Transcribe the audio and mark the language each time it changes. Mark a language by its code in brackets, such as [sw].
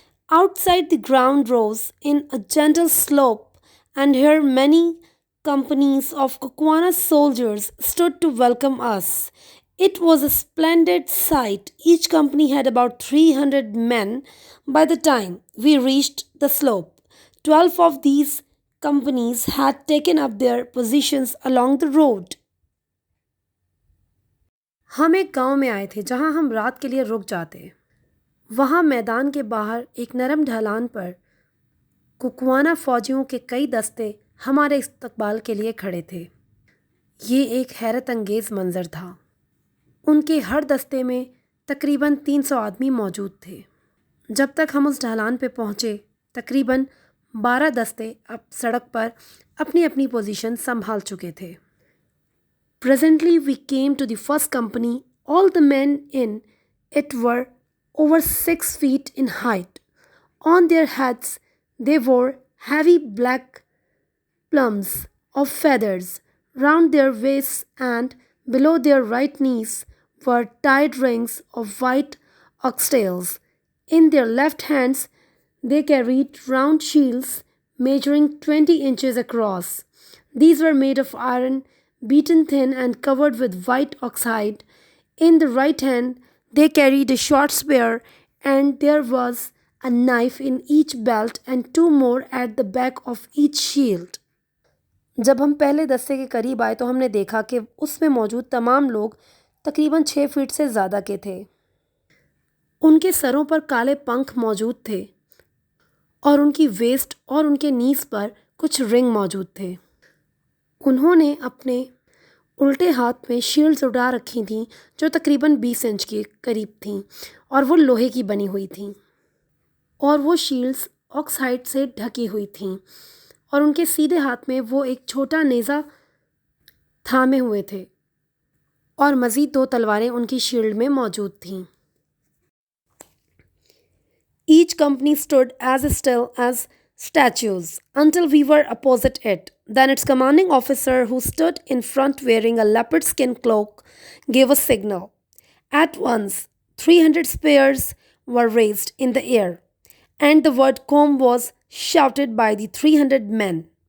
[en] Outside the ground rose in a gentle slope, and here many companies of Kukwana soldiers stood to welcome us. It was a splendid sight. Each company had about 300 men by the time we reached the slope. 12 of these companies had taken up their positions along the road. [hi] हम एक गांव में आए थे जहां हम रात के लिए रुक जाते. वहां मैदान के बाहर एक नरम ढलान पर कुकवाना फौजियों के कई दस्ते हमारे इस्तकबाल के लिए खड़े थे. ये एक हैरत अंगेज़ मंजर था. उनके हर दस्ते में तकरीबन 300 आदमी मौजूद थे. जब तक हम उस ढलान पे पहुँचे तकरीबन 12 दस्ते अब सड़क पर अपनी अपनी पोजीशन संभाल चुके थे. [en] Presently we came to the first company. All the men in it were over 6 feet in height. On their heads they wore heavy black plumes of feathers. Round their waists and below their right knees were tied rings of white oxtails. In their left hands they carried round shields measuring 20 inches across. These were made of iron, beaten thin and covered with white oxhide. In the right hand they carried a short spear, and there was a knife in each belt and 2 more at the back of each shield. [hi] जब हम पहले दस्ते के करीब आए तो हमने देखा कि उसमें मौजूद तमाम लोग तकरीबन 6 फीट से ज़्यादा के थे. उनके सरों पर काले पंख मौजूद थे और उनकी वेस्ट और उनके नीस पर कुछ रिंग मौजूद थे. उन्होंने अपने उल्टे हाथ में शील्ड्स उड़ा रखी थीं जो तकरीबन 20 इंच के करीब थीं और वो लोहे की बनी हुई थीं और वो शील्ड्स ऑक्साइड से ढकी हुई थीं और उनके सीधे हाथ में वो एक छोटा नेज़ा थामे हुए थे और मज़ीद 2 तलवारें उनकी शील्ड में मौजूद थीं. [en] Each company stood as still as statues until we were opposite it. Then its commanding officer, who stood in front wearing a leopard skin cloak, gave a signal. At once, 300 spears were raised in the air, and the word "Kom" was shouted by the 300 men.